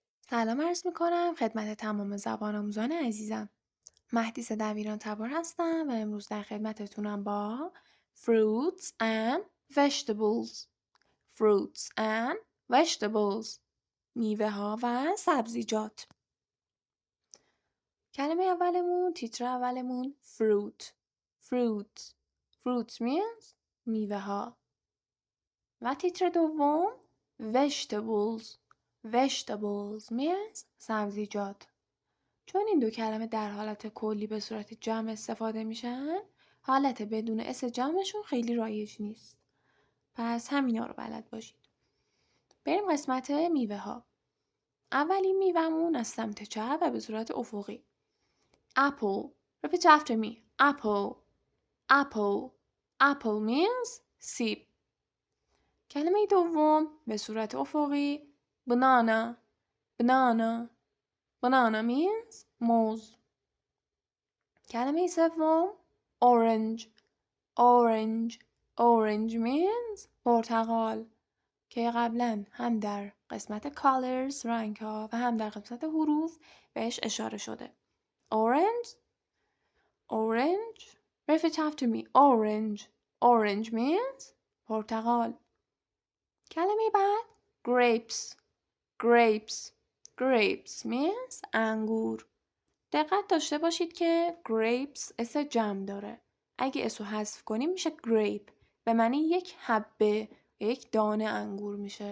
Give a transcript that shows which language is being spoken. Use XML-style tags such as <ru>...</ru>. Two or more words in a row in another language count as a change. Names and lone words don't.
<fa>سلام عرض میکنم خدمت تمام زبان آموزان عزیزم. مهدیس دبیران تبار هستم و امروز در خدمتتونم با</fa> <en>fruits and vegetables. fruits and vegetables.</en> <fa>میوه ها و سبزیجات. کلمه اولمون، تیتر اولمون fruit.</fa> <en>fruit means</en> <fa>میوه ها. و تیتر دوم</fa> <en>vegetables means</en> <fa>سبزیجات. چون این دو کلمه در حالت کلی به صورت جمع استفاده میشن، حالت بدون اس جمعشون خیلی رایج نیست. پس همینا رو بلد باشید. بریم قسمت میوه ها. اولین میوهمون از سمت چپ و به صورت افقی.</fa> <en>apple. Repeat after me. apple means سیب.</en> <fa>کلمه دوم به صورت افقی</fa> <en>banana means</en> <fa>موز. کلمه سوم</fa> <en>orange means</en> <fa>پرتقال که قبلا هم در قسمت colors رنگ ها و هم در قسمت حروف بهش اشاره شده.</fa> <en>orange repeat after me. orange means پرتقال.</en> <fa>کلمه بعد</fa> <en>grapes means</en> <fa>انگور. دقت داشته باشید که grapes اس جمع داره. اگه اسو حذف کنیم میشه grape. به معنی یک حبه، یک دانه انگور میشه.</fa>